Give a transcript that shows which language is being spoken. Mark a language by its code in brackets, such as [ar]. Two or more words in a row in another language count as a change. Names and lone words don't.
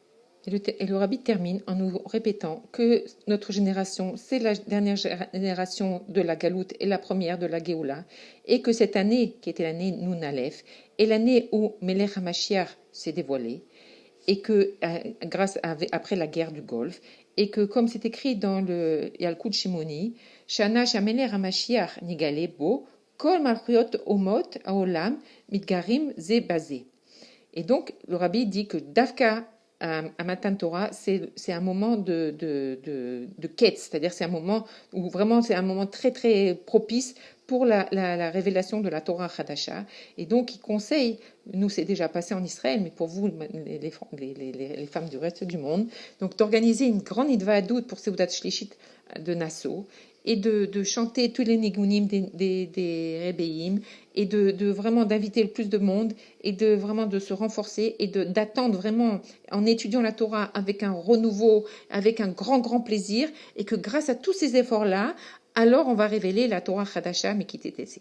[fr] Et le rabbi termine en nous répétant que notre génération, c'est la dernière génération de la Galoute et la première de la Géoula, et que cette année, qui était l'année [he] נון אלף, [fr] est l'année où [he] מלך המשיח [fr] s'est dévoilé, et que après la guerre du Golfe, et que comme c'est écrit dans le Yalkut Shimoni, [he] שנה שמלך המשיח נגלה בו כל מלכויות אומות העולם מתגרים זה בזה. [fr] Et donc le rabbi dit que Davka à [he] מתן תורה, [fr] c'est un moment de quête, c'est-à-dire c'est un moment où vraiment c'est un moment très très propice pour la révélation de la [he] תורה חדשה. [fr] Et donc il conseille, nous c'est déjà passé en Israël, mais pour vous les femmes du reste du monde, donc d'organiser une grande Idvahadout pour [he] סעודה שלישית [fr] de Nassau, et de chanter tous les nigunim des Rebbeim, et de vraiment d'inviter le plus de monde, et de vraiment de se renforcer, et d'attendre vraiment, en étudiant la Torah avec un renouveau, avec un grand plaisir, et que grâce à tous ces efforts-là, alors on va révéler la [he] תורה חדשה [fr] Mekittetese.